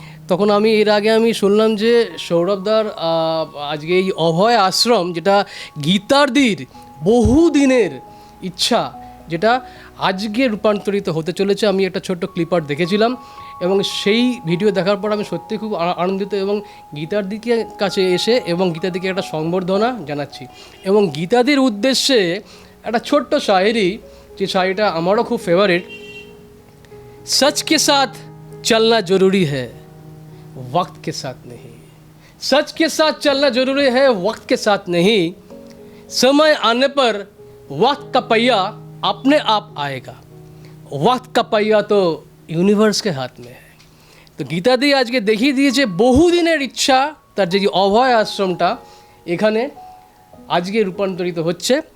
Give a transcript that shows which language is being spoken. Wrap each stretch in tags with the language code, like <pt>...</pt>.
<bn>তখন আমি এর আগে আমি শুনলাম যে সৌরভদার আজকে এই অভয় আশ্রম, যেটা গীতাদির বহুদিনের ইচ্ছা, যেটা আজকে রূপান্তরিত হতে চলেছে। আমি একটা ছোট্ট ক্লিপার দেখেছিলাম এবং সেই ভিডিও দেখার পর আমি সত্যি খুব আনন্দিত এবং গীতাদিকে কাছে এসে এবং গীতাদিকে একটা সংবর্ধনা জানাচ্ছি। এবং গীতাদির উদ্দেশ্যে একটা ছোট্ট শায়েরি, যে শায়েরিটা আমারও খুব ফেভারিট।</bn> <hi>सच के साथ चलना जरूरी है, वक्त के साथ नहीं। सच के साथ चलना जरूरी है, वक्त के साथ नहीं। समय आने पर वक्त का पहिया अपने आप आएगा। वक्त का पहिया तो यूनिवर्स के हाथ में है।</hi> <bn>তো গীতাদি আজকে দেখিয়ে দিয়েছে বহুদিনের ইচ্ছা, তার যে অভয় আশ্রমটা এখানে আজকে রূপান্তরিত হচ্ছে।</bn>